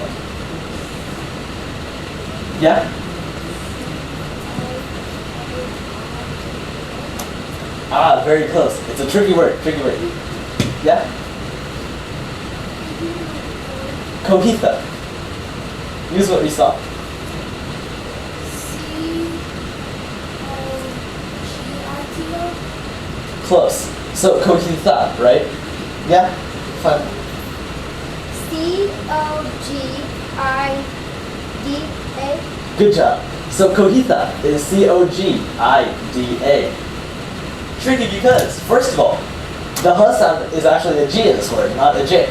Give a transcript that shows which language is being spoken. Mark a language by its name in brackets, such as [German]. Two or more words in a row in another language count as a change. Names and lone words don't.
[English] Yeah? Ah, very close. It's a tricky word, Yeah? Cojita. Use what we saw. C-O-G-I-T-O. Close. So cojita, right? Yeah? Fun. C-O-G-I-D-A. Good job. So cojita is C-O-G-I-D-A. Tricky because, first of all, the H sound is actually a G in this word, not a J.